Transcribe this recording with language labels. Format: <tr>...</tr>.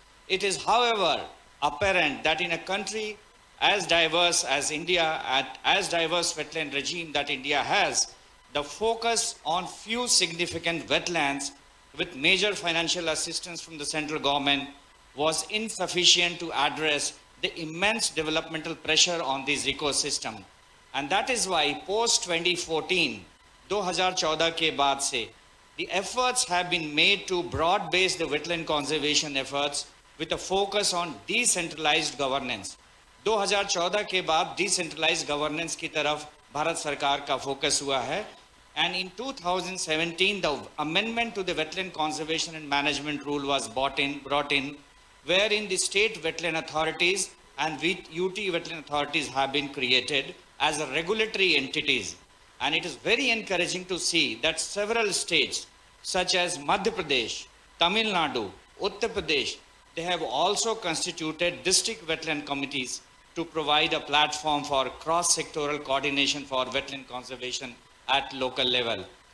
<en>It is, however, apparent that in a country as diverse as India, at as diverse wetland regime that India has, the focus on few significant wetlands with major financial assistance from the central government was insufficient to address the immense developmental pressure on this ecosystem. And that is why post 2014,</en> <hi>2014 के बाद से,</hi> <en>the efforts have been made to broad base the wetland conservation efforts with a focus on decentralized governance.</en> <hi>2014 के बाद</hi> <en>decentralized governance</en> <hi>की तरफ भारत सरकार का focus हुआ है.</hi> <en>And in 2017, the amendment to the Wetland Conservation and Management Rule was brought in, wherein the state wetland authorities and UT wetland authorities have been created as regulatory entities. And it is very encouraging to see that several states, such as Madhya Pradesh, Tamil Nadu, Uttar Pradesh, they have also constituted district wetland committees to provide a platform for cross-sectoral coordination for wetland conservation at local level.</en>